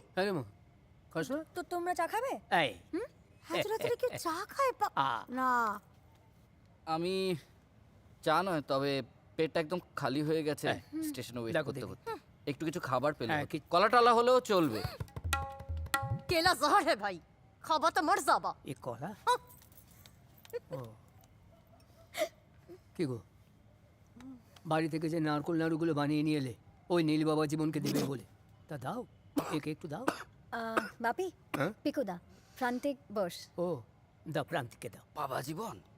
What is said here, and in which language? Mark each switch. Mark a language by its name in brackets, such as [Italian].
[Bangla] আরে মা খাস না? তো তোমরা চা খাবে? এই এত রাতে কেউ চা খায়? না। আমি চা নয়, তবে পেটটা একদম খালি হয়ে গেছে স্টেশনে ওয়েট করতে করতে। একটু কিছু খাবার পেলে কলা টলা হলেও চলবে। [Bhojpuri] केला जहर है भाई, खाबा तो मर जाबा। [Bangla] এ কলা? ও কি গো, বাড়ি থেকে যে নারকোল নাড়ুগুলো বানিয়ে নিয়ে এলে ওই নীল বাবা জীবনকে দেবে বলে, তা দাও, একে একটু দাও। বাপি, হ্যাঁ? পিকুদা, প্রান্তিক বস। ও দাও, প্রান্তিককে দাও। বাবা জীবন